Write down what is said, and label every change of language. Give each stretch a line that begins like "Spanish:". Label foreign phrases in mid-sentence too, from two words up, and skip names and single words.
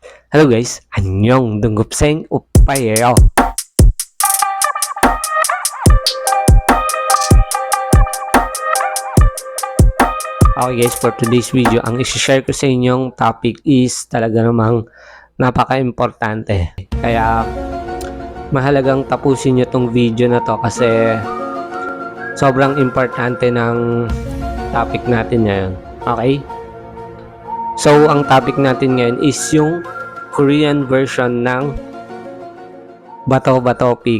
English: Hello guys,
Korean: 안녕 등급생 오빠예요.
Filipino: Okay guys,
English: for today's video,
Filipino: ang isi-share ko sa inyong topic is talaga namang napaka-importante. Kaya mahalagang tapusin nyo tong video na to kasi sobrang importante ng topic natin ngayon. Okay? So, ang topic natin ngayon is yung
English: Korean version
Filipino: ng Bato-Bato Peak.